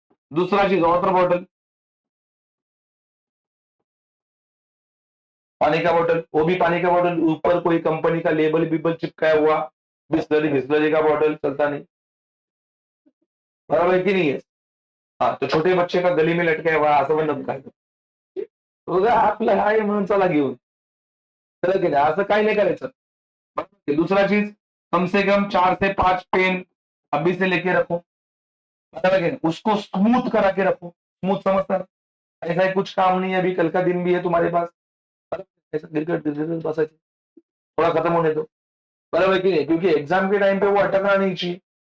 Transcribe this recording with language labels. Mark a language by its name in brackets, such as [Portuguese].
[Hindi] दूसरा चीज, water bottle, पानी का बॉटल, वो भी पानी का बॉटल ऊपर कोई कंपनी का लेबल बिबल चिपकाया हुआ, बिस्लरी बिस्लरी का बॉटल चलता नहीं, बराबर की नहीं है। हाँ, तो छोटे बच्चे का गली में लटकाय हुआ [Marathi] असं पण नको काय. उगा आपलं आहे म्हणून चला घेऊन, कळलं की नाही, असं काही नहीं करायचं. [Hindi] बराबर. दूसरा चीज, कम से कम 4 से 5 पेन अभी से लेके रखो, बराबर है, उसको स्मूथ करा के रखो। स्मूथ समझता है, ऐसा है कुछ काम नहीं है, अभी कल का दिन भी है तुम्हारे पास, ऐसा गिरगिट गिरगिट बस ऐसे थोड़ा खत्म होने दो, बराबर है कि नहीं, क्योंकि एग्जाम के टाइम पे वो अटकना नहीं चाहिए।